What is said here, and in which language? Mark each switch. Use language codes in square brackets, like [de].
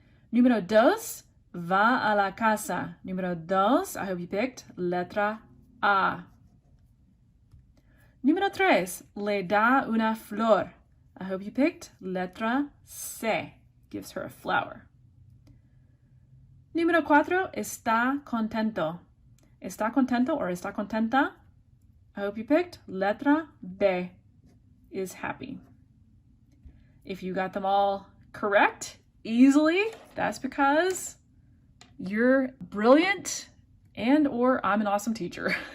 [es] Número dos, va a la casa. Número dos, [en] I hope you picked [es] letra A. Número tres, le da una flor. [en] I hope you picked letra C. Gives her a flower. [es] Número cuatro, está contento. Está contento or está contenta. [en] I hope you picked letra B. Is happy. If you got them all correct easily, that's because you're brilliant and or I'm an awesome teacher.